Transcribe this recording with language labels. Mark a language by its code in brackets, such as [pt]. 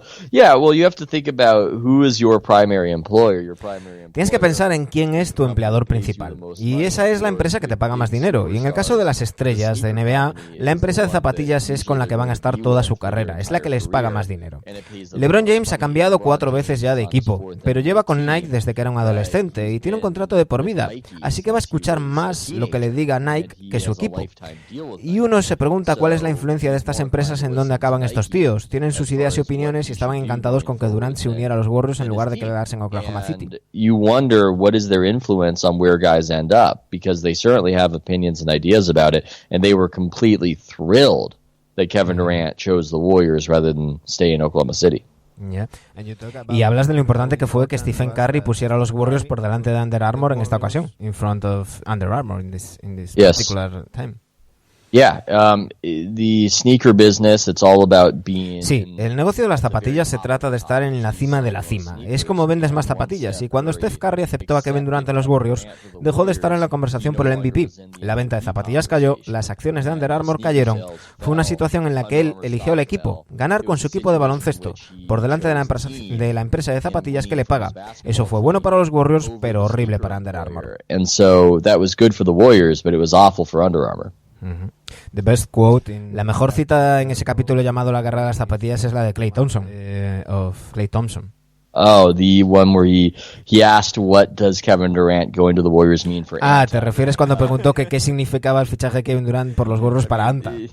[en] Yeah, well, you have to think about who is your primary employer. [es] Tienes que pensar en quién es tu empleador principal. Y esa es la empresa que te paga más dinero. Y en el caso de las estrellas de NBA, la empresa de zapatillas es con la que van a estar toda su carrera. Es la que les paga más dinero. LeBron James ha cambiado 4 veces ya de equipo, pero lleva con Nike desde que era un adolescente y tiene un contrato de por vida. Así que va a escuchar más lo que le diga Nike que su equipo. Y uno se pregunta cuál es la influencia de estas empresas en dónde acaban estos tíos. Tienen sus ideas y opiniones y estaban encantados con que Durant se uniera a los Warriors en lugar de quedarse en Oklahoma City. [en] You wonder what is their influence on where guys end up, because they certainly have opinions and ideas about it, and they were completely thrilled that Kevin Durant chose the Warriors rather than stay in Oklahoma City. Yeah. [es] Y hablas de lo importante que fue que Stephen Curry pusiera a los Warriors por delante de Under Armour en esta ocasión, [en] in front of Under Armour in this particular time. Yeah, the sneaker business, it's all about being... [es] Sí, el negocio de las zapatillas se trata de estar en la cima de la cima. Es como vendes más zapatillas, y cuando Steph Curry aceptó a Kevin Durant en los Warriors, dejó de estar en la conversación por el MVP. La venta de zapatillas cayó, las acciones de Under Armour cayeron. Fue una situación en la que él eligió el equipo, ganar con su equipo de baloncesto, por delante de la empresa de zapatillas que le paga. Eso fue bueno para los Warriors, pero horrible para Under Armour. [en] And so that was good for the Warriors, but it was awful for Under Armour. The best quote [es] la mejor cita en ese capítulo llamado La guerra de las zapatillas es la de Klay Thompson, Klay Thompson. [en] Oh, the one where he asked what does Kevin Durant going to the Warriors mean for Anta. [es] ¿Te refieres cuando preguntó que qué significaba el fichaje de Kevin Durant por los Warriors para Anta?